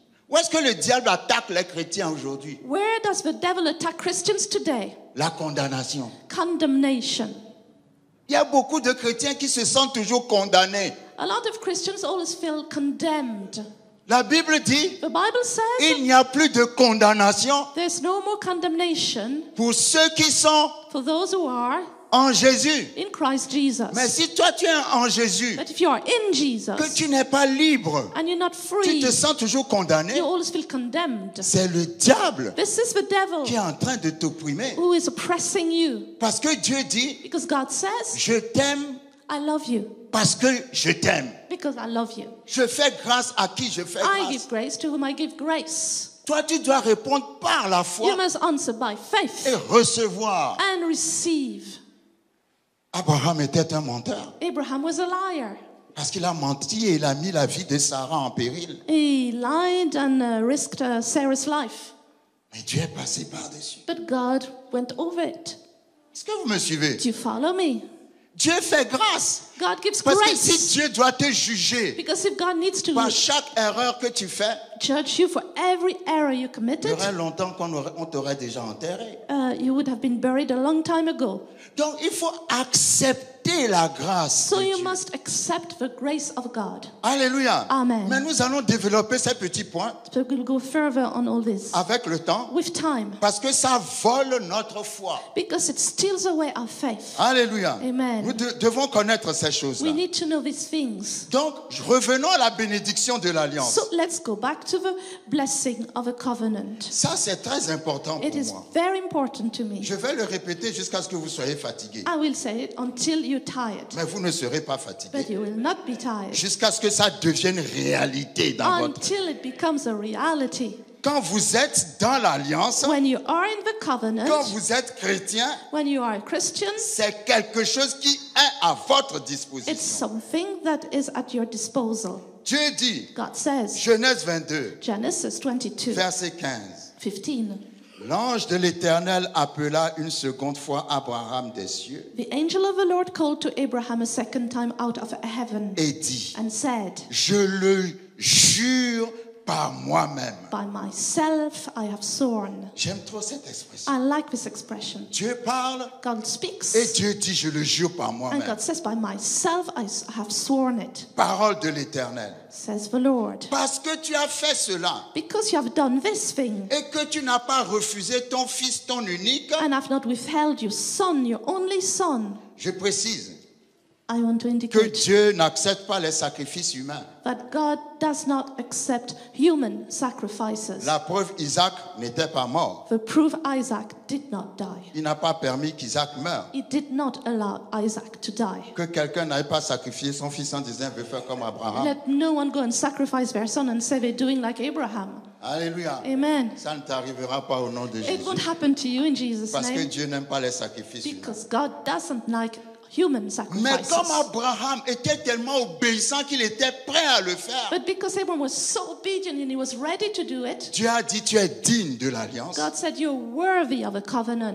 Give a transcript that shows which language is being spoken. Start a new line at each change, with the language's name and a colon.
French: Où est-ce que le diable attaque les chrétiens aujourd'hui?
English: Where does the devil attack Christians today?
French: La condamnation.
English: Condemnation.
French: Il y a beaucoup de chrétiens qui se sentent toujours condamnés.
English: A lot of Christians always feel condemned.
French: La Bible dit,
English: The Bible says
French: il n'y a plus de condamnation
English: there's no more condemnation
French: pour ceux qui sont
English: for those who are
French: en Jésus.
English: in Christ Jesus.
French: Mais si toi tu es en Jésus,
English: But if you are in
French: que
English: Jesus
French: tu n'es pas libre,
English: and you're not
French: tu
English: free,
French: te sens toujours condamné,
English: you always feel condemned.
French: c'est le diable
English: This is the devil
French: qui est en train de t'opprimer.
English: who is oppressing you.
French: Parce que Dieu dit,
English: Because God says,
French: je t'aime
English: I love you
French: parce que je t'aime.
English: because I love you.
French: Je fais grâce à qui je fais
English: I
French: grâce.
English: give grace to whom I give grace.
French: Toi, tu dois répondre par la
English: You
French: foi
English: must answer by
French: et
English: faith
French: recevoir.
English: and receive.
French: Abraham était un menteur
English: Abraham was a liar.
French: parce qu'il a menti et il a mis la vie de Sarah en péril.
English: He lied and risked Sarah's life.
French: Mais Dieu est passé par-dessus.
English: But God went over it.
French: Est-ce que vous me suivez?
English: Do you follow me?
French: Dieu fait grâce.
English: God gives
French: Parce que
English: grace.
French: si Dieu doit te juger
English: Because if God needs to
French: par chaque erreur que tu fais,
English: judge you for every error you
French: il y
English: committed,
French: aurait longtemps qu'on t'aurait déjà enterré.
English: you would have been buried a long time ago.
French: Donc il faut accepter la grâce
English: So
French: de
English: you
French: Dieu.
English: must accept the grace of God.
French: Alléluia.
English: Amen.
French: Mais nous allons développer ces petits points
English: So we'll go further on all this
French: avec le temps
English: with time.
French: parce que ça vole notre foi.
English: Because it steals away our faith.
French: Alléluia.
English: Amen.
French: Nous devons connaître ces choses-là.
English: We need to know these things.
French: Donc, revenons à la bénédiction de l'alliance.
English: So let's go back to the blessing of a covenant.
French: Ça, c'est très important
English: It
French: pour
English: is
French: moi.
English: very important to me.
French: Je vais le répéter jusqu'à ce que vous soyez fatigués.
English: I will say it until you're tired.
French: Mais vous ne serez pas
English: But
French: fatigués.
English: you will not be tired.
French: Jusqu'à ce que ça devienne réalité dans votre vie.
English: Until it becomes a reality.
French: Quand vous êtes dans l'alliance,
English: When you are in the
French: quand
English: covenant,
French: vous êtes chrétien,
English: when you are a Christian,
French: c'est quelque chose qui est à votre
English: it's
French: disposition.
English: something that is at your disposal.
French: Dieu dit,
English: God says,
French: Genèse 22,
English: Genesis 22,
French: verset 15.
English: 15.
French: L'ange de l'Éternel appela une seconde fois Abraham des cieux
English: The angel of the Lord called to Abraham a second time out of heaven
French: et dit,
English: and said,
French: je le jure par moi-même.
English: by myself I have sworn.
French: J'aime trop cette expression.
English: I like this expression.
French: Dieu parle
English: God speaks
French: et Dieu dit, je le jure par
English: and
French: moi-même.
English: God says, by myself I have sworn it,
French: Parole de l'Éternel.
English: says the Lord.
French: Parce que tu as fait cela
English: Because you have done this thing
French: et que tu n'as pas refusé ton fils, ton unique,
English: and have not withheld your son, your only son,
French: je précise
English: I want to
French: que
English: indicate
French: Dieu n'accepte pas les sacrifices humains.
English: that God does not accept human sacrifices.
French: La preuve, Isaac n'était pas mort.
English: The proof Isaac did not die.
French: Il n'a pas permis qu'Isaac meure.
English: He did not allow Isaac to die.
French: Que quelqu'un n'aille pas sacrifier son fils en disant, je veux faire comme Abraham.
English: Let no one go and sacrifice their son and say they're doing like Abraham.
French: Alléluia.
English: Amen.
French: Ça ne t'arrivera pas au nom de
English: It
French: Jésus.
English: won't happen to you in Jesus'
French: Parce que
English: name
French: Dieu n'aime pas les sacrifices humains.
English: because God doesn't like human
French: Mais comme
English: sacrifices.
French: Abraham était tellement obéissant qu'il était prêt à le faire,
English: But because Abraham was so obedient and he was ready to do it,
French: Dieu a dit, tu es digne de l'alliance.
English: God said, you're worthy of a covenant